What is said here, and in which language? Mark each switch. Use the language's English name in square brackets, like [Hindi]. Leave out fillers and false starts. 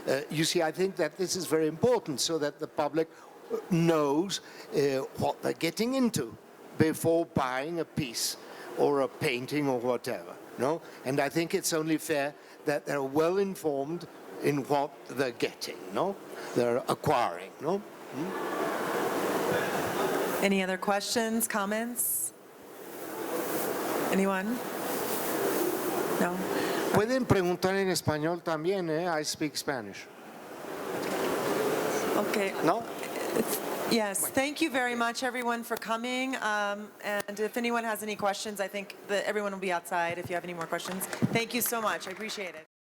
[English] You see, I think that this is very important so that the public knows what they're getting into before buying a piece or a painting or whatever, no? And I think it's only fair that they're well informed in what they're getting, no? They're acquiring, no? Any other questions, comments? Anyone? No? [Spanish] Pueden preguntar en español también, [English] I speak Spanish. Okay. No? Yes, thank you very much, everyone, for coming. And if anyone has any questions, I think that everyone will be outside if you have any more questions. Thank you so much. I appreciate it.